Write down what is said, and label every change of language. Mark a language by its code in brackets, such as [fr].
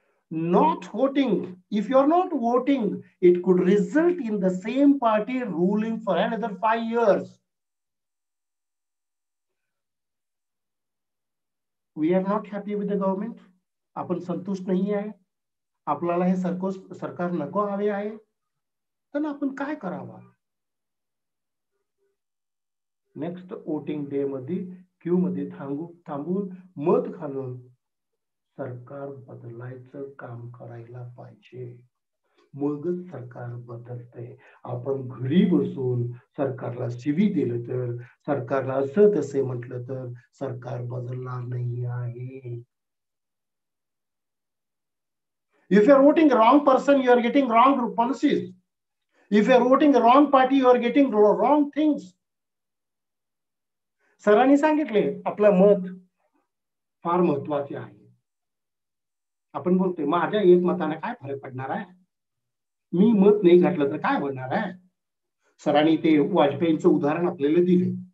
[en] Not voting, if you're not voting, it could result in the same party ruling for another 5 years. We are not happy with the government. [hi] आपण संतुष्ट नहीं है. [mr] आपल्याला हे सरकार नको हवे आहे, तर आपण काय करावं? नेक्स्ट वोटिंग डे मध्ये क्यू मध्ये थांबून मत घालून सरकार बदलायचं काम करायला पाहिजे. मगच सरकार बदलते. आपण घरी बसून सरकारला शिवी दिलं तर, सरकारला असं तसे म्हटलं तर सरकार बदलणार नाही आहे. [en] If you are voting wrong person, you are getting wrong policies. If you are voting wrong party, you are getting wrong things. [mr] सरांनी सांगितले आपलं मत फार महत्वाचे आहे. आपण बोलतोय माझ्या एक मताने काय फरक पडणार आहे, मी मत नाही घातलं तर काय होणार आहे. सरांनी ते वाजपेयींचं उदाहरण आपल्याला दिले.